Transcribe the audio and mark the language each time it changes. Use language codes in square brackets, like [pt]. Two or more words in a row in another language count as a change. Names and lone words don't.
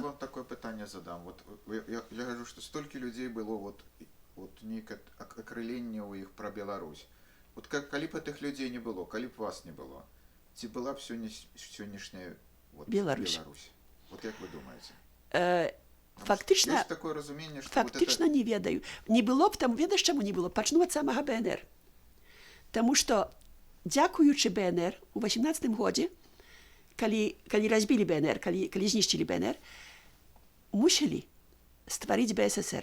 [be] Я вам такое пытанне задам. Я кажу, што столькі людзей было нейкае акрыленне ў іх пра Беларусь. Вот калі б гэтых людзей не было, калі б вас не было, ці была б сённяшняя вот, Беларусь. Вот як вы думаете? Фактычна, [ru] Есть такое разумение, что [be] фактычна [ru] вот это... [be] не ведаю. Не было б там, ведаеш, чаму не было? Пачну ад самага БНР. Таму што, дзякуючы БНР, у 18 годзе, калі разбілі БНР, калі знішчылі БНР, мусілі стварыць БССР.